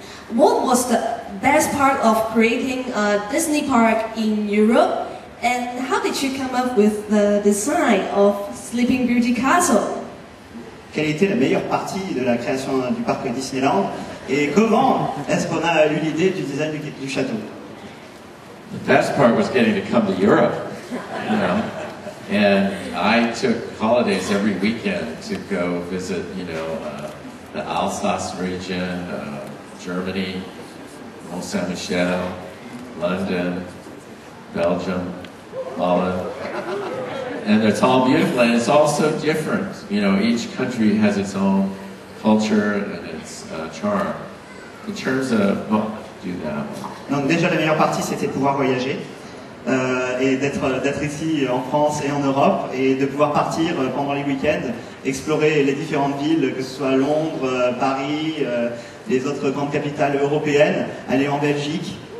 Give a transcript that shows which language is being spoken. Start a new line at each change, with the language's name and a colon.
English: What was the best part of creating a Disney park in Europe, and how did you come up with the design of Sleeping Beauty Castle?
French: Quelle était la meilleure partie de la création du parc Disneyland et comment est-ce qu'on a eu l'idée du design du château?
English: The best part was getting to come to Europe, you know, and I took holidays every weekend to go visit, you know, the Alsace region, Germany, Mont Saint-Michel, London, Belgium, Holland, and it's all beautiful and it's all so different. You know, each country has its own culture and its charm. In terms of, well, do that.
French: Donc déjà la meilleure partie c'était de pouvoir voyager et d'être ici en France et en Europe et de pouvoir partir pendant les week-ends, explorer les différentes villes, que ce soit Londres, Paris, les autres grandes capitales européennes, aller en Belgique.